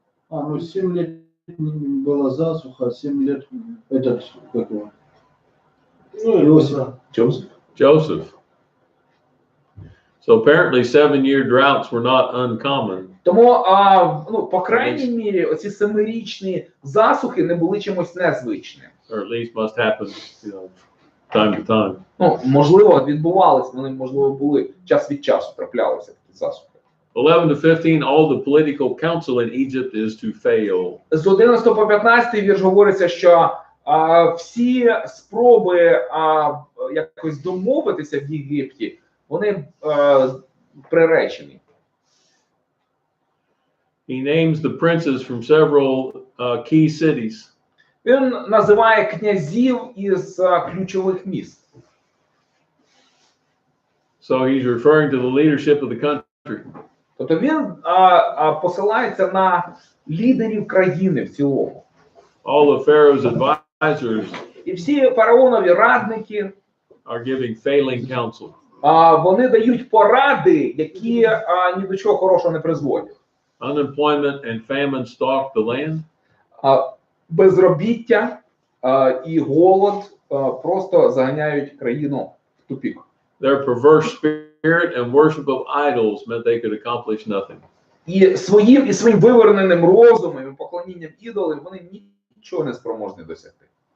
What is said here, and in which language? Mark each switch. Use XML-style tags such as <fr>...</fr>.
<ru>Ну 7 лет была засуха, 7 лет этот, как его? Иосиф.</ru> <en>Joseph. So apparently 7-year droughts were not uncommon.</en> <uk>Тому, ну, по крайній мірі, оці 7-річні засухи не були чимось незвичним.</uk> <en>Or at least must happen, you know, time to time.</en> <uk>Ну, можливо, відбувалися, вони, можливо, були час від часу траплялися такі засухи.</uk> <en>11 to 15, all the political counsel in Egypt is to fail.</en> <uk>З 11 по 15 вірш говориться, що всі спроби якось домовитися в Єгипті, вони приречені.</uk> <en>He names the princes from several key cities.</en> <uk>Він називає князів із ключових міст.</uk> <en>So he's referring to the leadership of the country.</en> <uk>Тобто він посилається на лідерів країни в цілому.</uk> <en>All of Pharaoh's advisors</en> <uk>І всі фараонові радники</uk> <en>are giving failing counsel.</en> <uk>Вони дають поради, які ні до чого хорошого не призводять.</uk> <en>Unemployment and famine stalk the land.</en> <uk>Безробіття і голод просто заганяють країну в тупік.</uk> <en>Their perverse spirit and worship of idols meant they could accomplish nothing.</en> <uk>І своїм виверненим розумом і поклонінням ідолам вони нічого не спроможні досягти.</uk>